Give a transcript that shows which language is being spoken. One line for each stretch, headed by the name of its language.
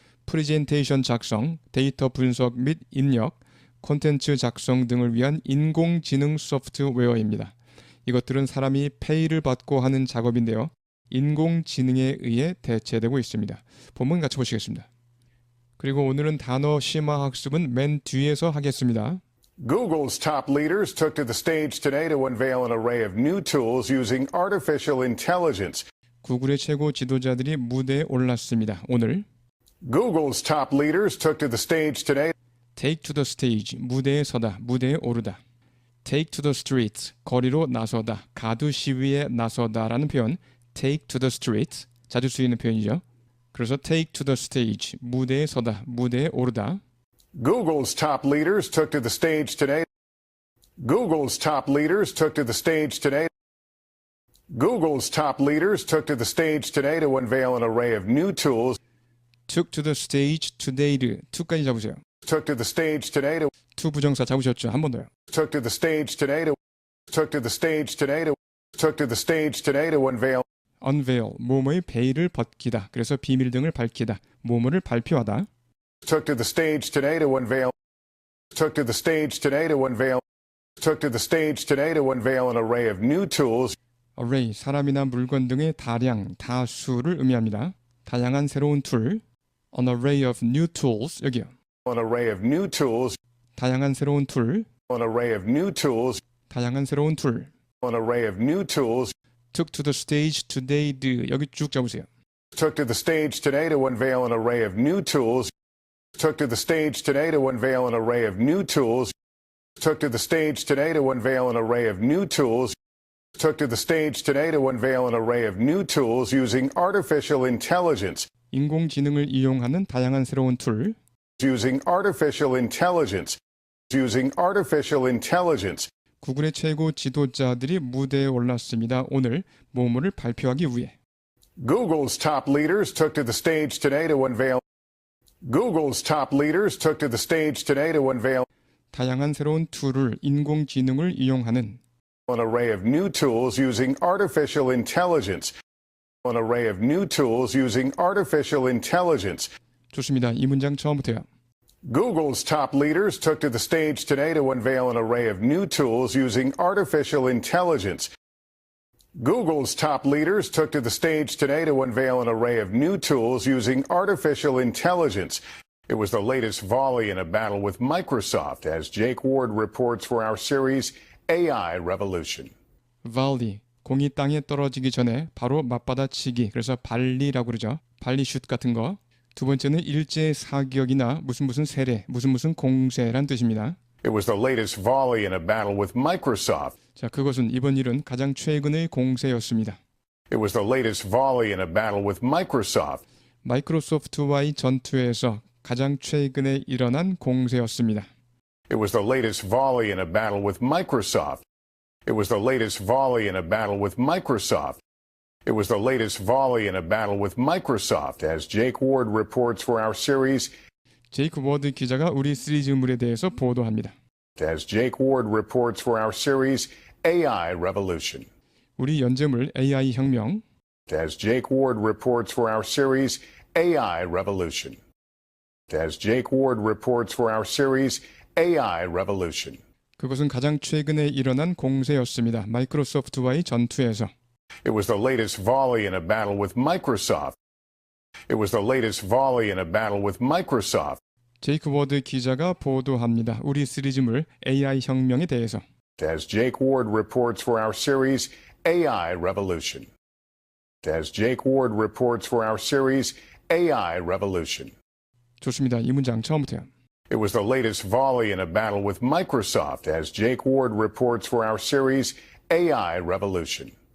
Korean: 프레젠테이션 작성, 데이터 분석 및 입력, 콘텐츠 작성 등을 위한 인공지능 소프트웨어입니다. 이것들은 사람이 페이를 받고 하는 작업인데요. 인공지능에 의해 대체되고 있습니다. 본문 같이 보시겠습니다. 그리고 오늘은 단어 심화 학습은 맨 뒤에서 하겠습니다.
English: Google's top leaders took to the stage today to unveil an array of new tools using artificial intelligence.
Korean: 구글의 최고 지도자들이 무대에 올랐습니다. 오늘
English: Google's top leaders took to the stage today. Take to the stage,
Korean: 무대에 서다, 무대에 오르다.
English: Take to the streets,
Korean: 거리로 나서다, 가두 시위에 나서다라는 표현.
English: Take to the streets,
Korean: 자주 쓰이는 표현이죠. 그래서
English: take to the stage,
Korean: 무대에 서다, 무대에 오르다.
English: Google's top leaders took to the stage today. Google's top leaders took to the stage today. Google's top leaders took to the stage today to unveil an array of new tools. took to the stage today를 to까지
Korean: 잡으세요.
English: Took to the stage today to
Korean: to 부정사 잡으셨죠? 한 번 더요.
English: took to the stage today to took to the stage today to took to the stage today to unveil
Korean: unveil, 뭐뭐의 베일을 벗기다. 그래서 비밀 등을 밝히다. 뭐뭐를 발표하다.
English: took to the stage today to unveil took to the stage today to unveil took to the stage today to unveil an array of new tools
Korean: array, 사람이나 물건 등의 다량, 다수를 의미합니다. 다양한 새로운 툴.
English: an array of new tools,
Korean: 여기요.
English: an array of new tools
Korean: 다양한 새로운 툴.
English: an array of new tools
Korean: 다양한 새로운 툴.
English: an array of new tools took to the stage today,
Korean: 여기 쭉 잡으세요.
English: took to the stage today to unveil an array of new tools took to the stage today to unveil an array of new tools took to the stage today to unveil an array of new tools took to the stage today to unveil an array of new tools using artificial intelligence
Korean: 인공지능을 이용하는 다양한 새로운 툴.
English: using artificial intelligence using artificial intelligence
Korean: 구글의 최고 지도자들이 무대에 올랐습니다. 오늘 뭐뭐를 발표하기 위해.
English: Google's top leaders took to the stage today to unveil Google's top leaders took to the stage today to unveil
Korean: 다양한 새로운 툴을 인공지능을 이용하는
English: an array of new tools using artificial intelligence an array of new tools using artificial intelligence
Korean: 좋습니다. 이 문장 처음부터요.
English: Google's top leaders took to the stage today to unveil an array of new tools using artificial intelligence. Google's top leaders took to the stage today to unveil an array of new tools using artificial intelligence. It was the latest volley in a battle with Microsoft, as Jake Ward reports for our series AI Revolution.
Korean: volley, 공이 땅에 떨어지기 전에 바로 맞받아치기, 그래서 발리라고 그러죠. 발리슛 같은 거. 두 번째는 일제 사격이나 무슨 세례, 무슨 공세란 뜻입니다.
English: It was the latest volley in a battle with Microsoft.
Korean: 자, 그것은 이번 일은 가장 최근의 공세였습니다.
English: It was the latest volley in a battle with Microsoft.
Korean: 마이크로소프트와의 전투에서 가장 최근에 일어난 공세였습니다.
English: It was the latest volley in a battle with Microsoft. It was the latest volley in a battle with Microsoft. It was the latest volley in a battle with Microsoft, as Jake Ward reports for our series.
Korean: 제이크 워드 기자가 우리 시리즈물에 대해서 보도합니다.
English: As Jake Ward reports for our series AI Revolution.
Korean: 우리 연재물 AI 혁명.
English: As Jake Ward reports for our series AI Revolution. As Jake Ward reports for our series AI Revolution.
Korean: 그것은 가장 최근에 일어난 공세였습니다. 마이크로소프트와의 전투에서.
English: It was the latest volley in a battle with Microsoft. It was the latest volley in a battle with Microsoft.
Korean: 제이크 워드 기자가 보도합니다. 우리 시리즈물 AI 혁명에 대해서.
English: As Jake Ward reports for our series AI Revolution. As Jake Ward reports for our series AI Revolution.
Korean: 좋습니다. 이 문장 처음부터요.
English: It was the latest volley in a battle with Microsoft, as Jake Ward reports for our series AI Revolution.